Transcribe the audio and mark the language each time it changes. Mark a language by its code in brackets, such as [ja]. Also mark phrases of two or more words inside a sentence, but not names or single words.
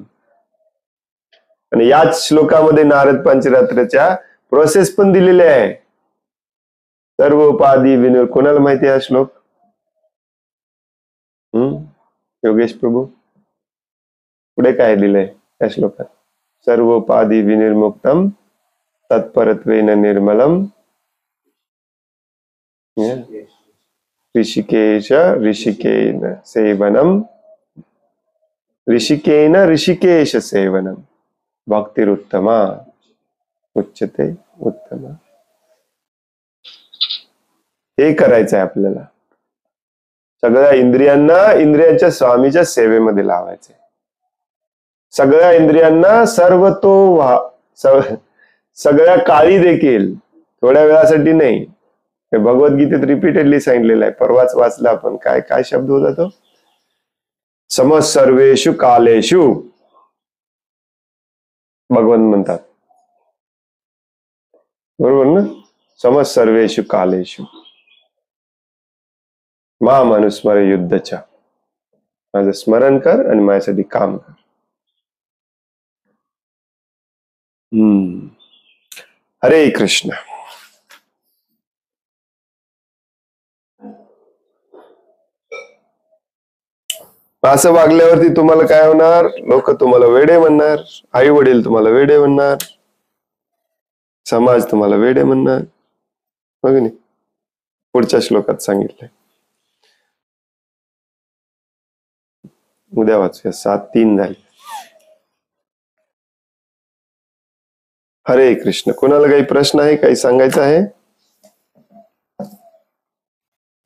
[mr] आणि याच श्लोकामध्ये नारद पंचरात्राच्या प्रोसेस पण दिलेले आहे. [sa] सर्व उपाधी विनिर्. [mr] कोणाला माहिती आहे हा श्लोक? योगेश प्रभू, पुढे काय दिलंय या श्लोकात? [sa] सर्व उपाधी विनिर्मुक्तम तत्परत्वेन निर्मलम ऋषिकेश ऋषिकेन सेवनम ऋषिकेन ऋषिकेश सेवनम भक्तिरुत्तमा उच्चते उत्तमा. [mr] हे करायचं आहे आपल्याला. सगळ्या इंद्रियांना इंद्रियांच्या स्वामीच्या सेवेमध्ये लावायचे. सगळ्या इंद्रियांना सगळ्या काळी देखील, थोड्या वेळासाठी नाही. हे भगवद्गीतेत रिपीटेडली सांगितलेलं आहे. परवाच वाचला आपण. काय काय शब्द होता तो? [sa] समसर्वेषु कालेषु [mr] भगवंत म्हणतात. बरोबर ना? [sa] समसर्वेषु कालेषु माम अनुस्मर युद्धच्या. [mr] माझं स्मरण कर आणि माझ्यासाठी काम कर. हरे कृष्ण. असं वागल्यावरती तुम्हाला काय होणार? लोक तुम्हाला वेडे म्हणणार, आई वडील तुम्हाला वेडे म्हणणार, समाज तुम्हाला वेडे म्हणणार. बघ नाही, पुढच्या श्लोकात सांगितलंय. उद्या वाचूया. 7:03 झाले. हरे कृष्ण. कोणाला काही प्रश्न आहे, काही सांगायचं आहे?